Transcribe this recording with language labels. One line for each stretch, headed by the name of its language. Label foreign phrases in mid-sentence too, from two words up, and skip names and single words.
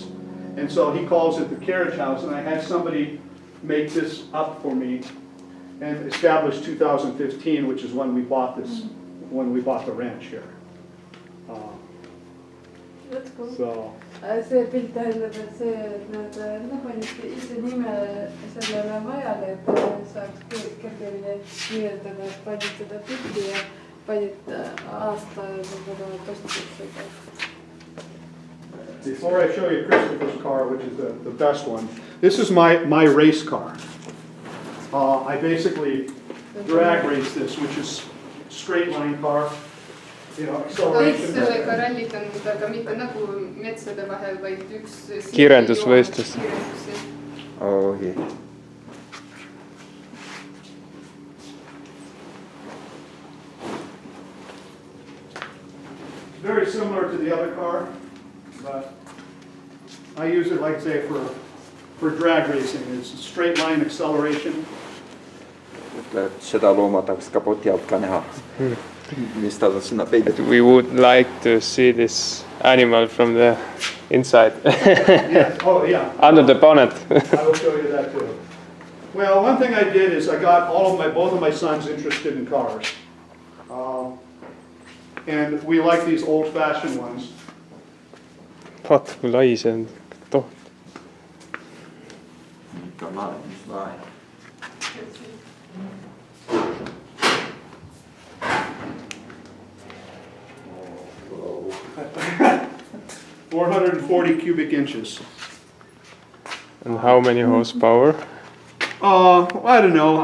English: And so he calls it the carriage house, and I had somebody make this up for me and established 2015, which is when we bought this, when we bought the ranch here. That's cool. So,
Estonian: See pilt tähendab, et see, et nad panid ise nime sellele majale, et saaks kergemini nimetada, et panid seda pilti ja panid aasta võib-olla postitusega.
English: before I show you Christopher's car, which is the best one, this is my race car. I basically drag race this, which is straight line car. You know,
Estonian: Kõik
English: acceleration.
Estonian: sellega rallitanud, aga mitte nagu metsade vahel, vaid üks Kiirendusvõistlus. Ohi.
English: Very similar to the other car, but I use it, like say, for drag racing. It's straight line acceleration.
Estonian: Ütle, et seda looma tahaks kapoti alt ka näha. Mis ta sinna peidetud.
English: We would like to see this animal from the inside. Yes. Oh, yeah. Under the bonnet. I will show you that too. Well, one thing I did is I got both of my sons interested in cars. And we like these old-fashioned ones.
Estonian: Vaata kui lai see on. Toht. Ikka lae, mis lae.
English: Oh, 440 cubic inches. And how many horsepower? I don't know.